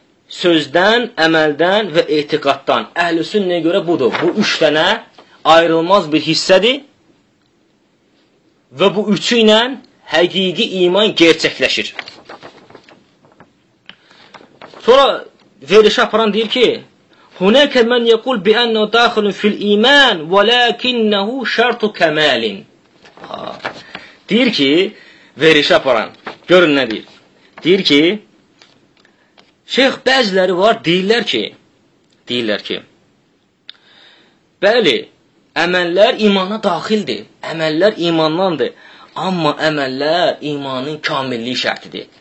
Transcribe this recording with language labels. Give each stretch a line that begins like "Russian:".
Azerbaijani: Sözdən, əməldən və etiqaddan. Əhlüsün nəyə görə budur? Bu üç dənə ayrılmaz bir hissədir və bu üçü ilə həqiqi iman gerçəkləşir. Sonra verişə aparan deyir ki,
Arabic: هناك من يقول بأنه داخل في الإيمان ولكنه شرط كمال.
Azerbaijani: Deyir ki, verişə aparan, görün nə deyir. Deyir ki, şeyx bəziləri var, deyirlər ki, bəli, əməllər imana daxildir, əməllər imandandır, amma əməllər imanın kamilliyi şərtidir.